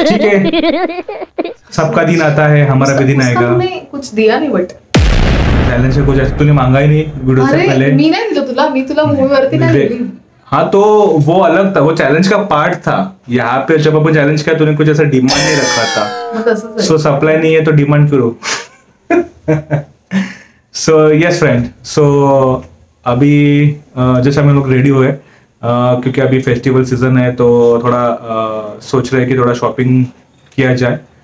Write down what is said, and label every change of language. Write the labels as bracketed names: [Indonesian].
[Hindi] ठीक है, सबका दिन आता है, हमारा भी दिन आएगा. कुछ दिया नहीं बट चैलेंज से कुछ तूने मांगा ही नहीं वीडियो से पहले. [Marathi] मी नहीं दिला तुला, मी तुला मूवी वरती नहीं दिली. [Hindi] हाँ तो वो अलग था, वो चैलेंज का पार्ट था. यहाँ पे जब अपन चैलेंज किया तूने कुछ ऐसा डिमांड नहीं रखा था. सो सप्लाई नहीं है तो डिमांड करो. [English] so yes friend, [Hindi] सो अभी जैसे हम लोग रेडी हुए, क्योंकि अभी फेस्टिवल सीजन है तो थोड़ा सोच रहे हैं कि थोड़ा शॉपिंग किया जाए.